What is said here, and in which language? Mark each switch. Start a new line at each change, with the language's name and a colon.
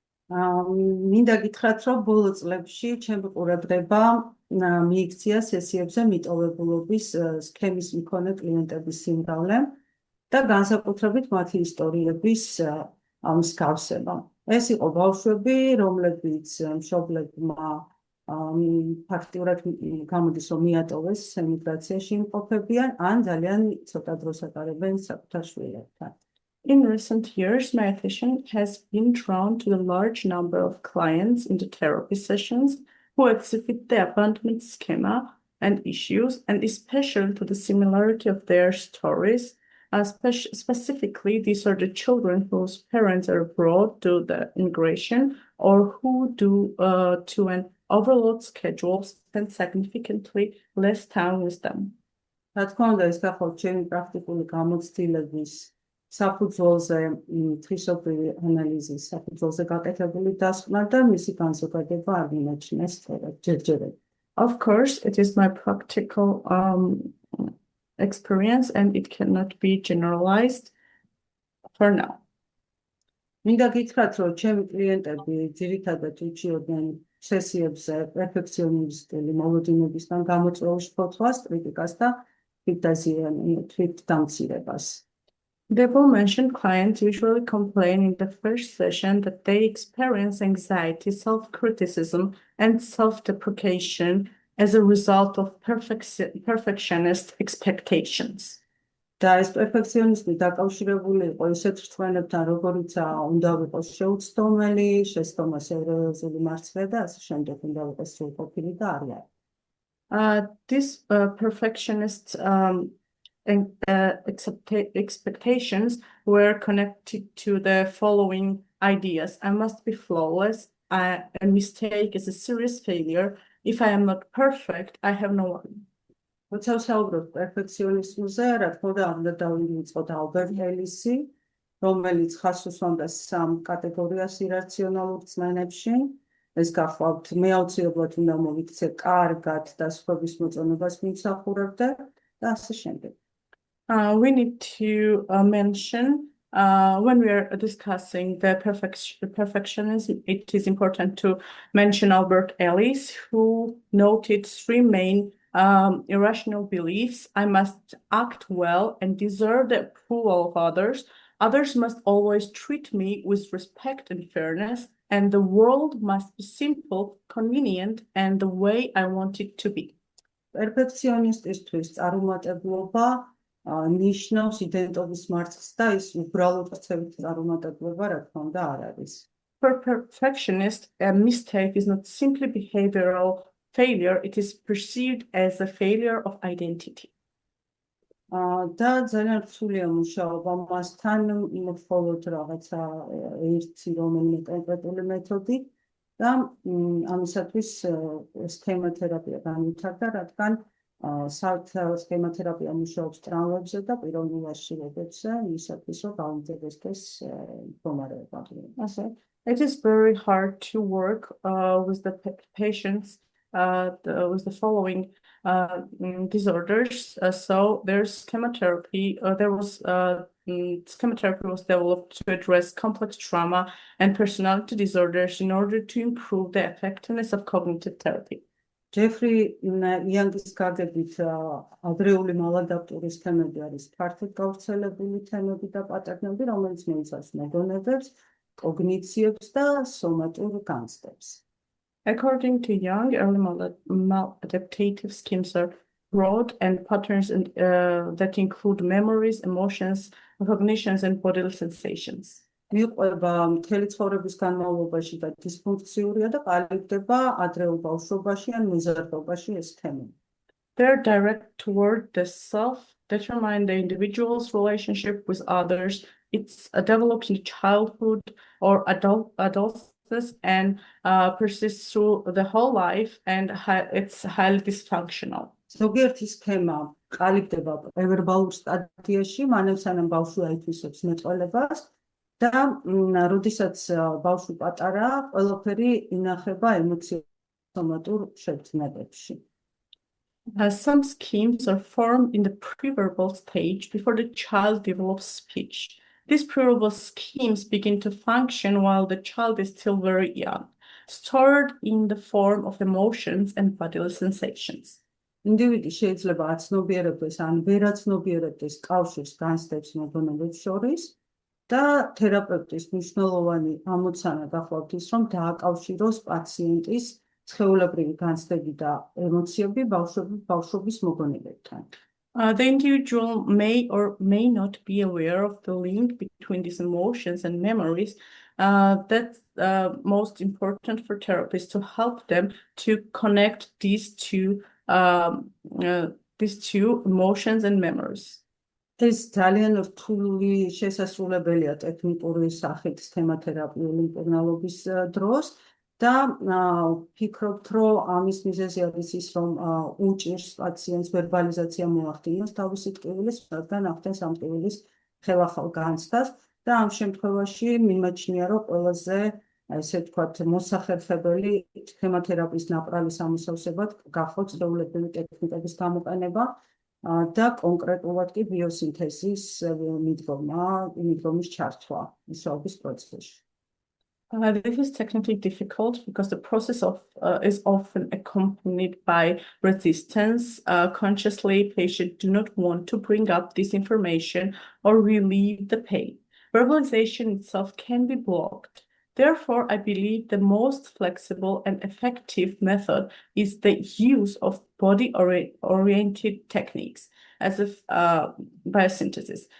Georgian: მინდა გითხრათ, რომ ბოლო წლებში ჩემი ყურადღება მიიქცია სესიებზე მიტოვებულობის სქემის მქონე კლიენტების სიმრავლემ და განსაკუთრებით მათი ისტორიების მსგავსება. ეს იყო ბავშვები, რომლებიც მშობლებმა ფაქტიურად გამოდის, რომ მიატოვეს ემიგრაციაში იმყოფებიან, ან ძალიან ცოტა დროს ატარებენ საკუთარ შვილებთან.
English: In recent years, my attention has been drawn to the large number of clients in the therapy sessions who exhibit the abandonment schema and issues, and especially to the similarity of their stories. Specifically, these are the children whose parents are abroad due to the immigration or who, due to an overload schedule, spend significantly less time with them.
Georgian: რა თქმა უნდა, ეს გახავთ ჩემი პრაქტიკული გამოცდილების საფუძველზე თვისობრივი ანალიზის საფუძველზე გაკეთებული დასკვნა და მისი განზოგადება არ მიმაჩნია სწორად ჯერჯერობით.
English: Of course, it is my practical experience and it cannot be generalized for now.
Georgian: მინდა გითხრათ, რომ ჩემი კლიენტები ძირითადად უჩიოდნენ სესიებზე პერფექციონისტული მოლოდინებისგან გამოწვეულ შფოთვას, კრიტიკას და თვითდამცირებას.
English: The aforementioned clients usually complain in the first session that they experience anxiety, self-criticism, and self-deprecation as a result of perfectionist expectations.
Georgian: და ეს პერფექციონიზმი დაკავშირებული იყო ისეთ რწმენებთან, როგორიცაა უნდა ვიყოს შეუცდომელი, შეცდომა სერიოზული მარცხია და ასე შემდეგ, უნდა ვიყოს სრულყოფილი და არ არის.
English: These perfectionist expectations were connected to the following ideas. I must be flawless. A mistake is a serious failure. If I am not perfect, I have no one.
Georgian: როცა ვსაუბრობ პერფექციონიზმზე, რა თქმა უნდა, უნდა დავივიწყოთ ალბერტ ელისი, რომელიც ხაზს უსვამდა სამ კატეგორიას ირაციონალურ რწმენებში. ეს გახლავთ მე აუცილებლად უნდა მოვიქცე კარგად და სხვების მოწონებას მიმსახურებდე და ასე შემდეგ.
English: We need to mention when we are discussing the perfectionism, it is important to mention Albert Ellis, who noted three main irrational beliefs. I must act well and deserve the approval of others. Others must always treat me with respect and fairness, and the world must be simple, convenient, and the way I want it to be.
Georgian: Perfectionistისთვის წარუმატებლობა ნიშნავს იდენტობის მარცხს და ის უბრალოდ ქცევით წარუმატებლობა, რა თქმა უნდა, არ არის.
English: For perfectionists, a mistake is not simply behavioral failure, it is perceived as a failure of identity.
Georgian: და ძალიან რთულია მუშაობა მასთან, მხოლოდ რაღაცა ერთი რომელიმე კონკრეტული მეთოდი და ამისათვის სქემათერაპია განვითარდა, რადგან სქემათერაპია მუშაობს ტრავმებზე და პიროვნულ აშლილობებზე, იმისათვის რომ გაუმჯობესდეს მდგომარეობა.
English: It is very hard to work with the patients with the following disorders. So there's chemotherapy. Chemotherapy was developed to address complex trauma and personality disorders in order to improve the effectiveness of cognitive therapy.
Georgian: Jeffrey Young's გარდებით ადრეული მალადაპტური სქემები არის ფართოდ გავრცელებული თემები და პატერნები, რომელიც მოიცავს მეგონებებს, კოგნიციებს და სომატურ განცდებს.
English: According to Young, early maladaptive schemes are broad and patterns that include memories, emotions, recognitions, and bodily sensations.
Georgian: მიყვება მთელი ცხოვრების განმავლობაში და დისფუნქციურია და ყალიბდება ადრეულ ბავშვობაში ან მოზარდობაში ეს თემები.
English: They're direct toward the self, determine the individual's relationship with others, it's developed in childhood or adolescence and persists through the whole life, and it's highly dysfunctional.
Georgian: ზოგიერთი სქემა ყალიბდება პრევერბალურ სტადიაში, მანამ სანამ ბავშვი აითვისებს მეტყველებას და როდესაც ბავშვი პატარაა, ყველაფერი ინახება ემოციურ შეგრძნებებში.
English: Some schemes are formed in the preverbal stage before the child develops speech. These preverbal schemes begin to function while the child is still very young, stored in the form of emotions and bodily sensations.
Georgian: ინდივიდი შეიძლება აცნობიერებდეს ან ვერ აცნობიერებდეს კავშირს განცდებს მოგონებებს შორის და თერაპევტის მნიშვნელოვანი ამოცანა გახლავთ ის, რომ დააკავშიროს პაციენტის სხეულებრივი განცდები და ემოციები ბავშვობის მოგონებებთან.
English: The individual may or may not be aware of the link between these emotions and memories. That's most important for therapists to help them to connect these two emotions and memories.
Georgian: ეს ძალიან რთული შესასრულებელია ტექნიკური სახით სქემათერაპიული მკურნალობის დროს და ფიქრობთ, რომ ამის მიზეზი არის ის, რომ უჭირს პაციენტს ვერბალიზაცია მოახდინოს თავისი ტკივილის, რადგან ახდენს ამ ტკივილის ხელახალ განცდას და ამ შემთხვევაში მიმაჩნია, რომ ყველაზე ესე ვთქვათ, მოსახერხებელი სქემათერაპიის ნაპრალის ამოსავსებად გახავთ წრეულებრივი ტექნიკების გამოყენება და კონკრეტულად კი ბიოსინთეზის მიდგომის ჩართვა მუშაობის პროცესში.
English: This is technically difficult because the process is often accompanied by resistance. Consciously, patients do not want to bring up this information or relieve the pain. Verbalization itself can be blocked. Therefore, I believe the most flexible and effective method is the use of body-oriented techniques, as if biosynthesis.